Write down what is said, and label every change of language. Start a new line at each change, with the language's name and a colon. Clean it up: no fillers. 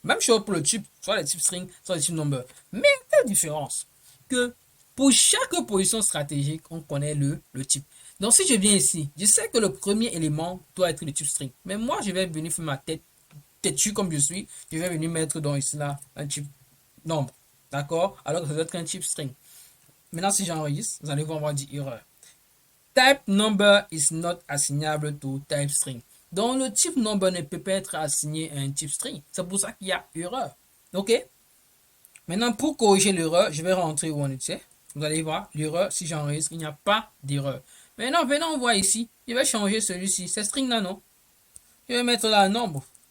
French: Même chose pour le type, soit les types string, soit les types number. Mais la différence que pour chaque position stratégique, on connaît le type. Donc si je viens ici, je sais que le premier élément doit être le type string. Mais moi, je vais venir faire ma tête têtu comme je suis. Je vais venir mettre dans ici là un type nombre. D'accord? Alors que ça doit être un type string. Maintenant, si j'enregistre, vous allez voir, on va dire erreur.
English: Type number is not assignable to type string.
French: Donc, le type number ne peut pas être assigné à un type string. C'est pour ça qu'il y a erreur. OK? Maintenant, pour corriger l'erreur, je vais rentrer où on était. Vous allez voir, l'erreur, si j'enregistre, il n'y a pas d'erreur. Maintenant, venons voir ici. Je vais changer celui-ci. C'est string là, non? Je vais mettre là un nombre.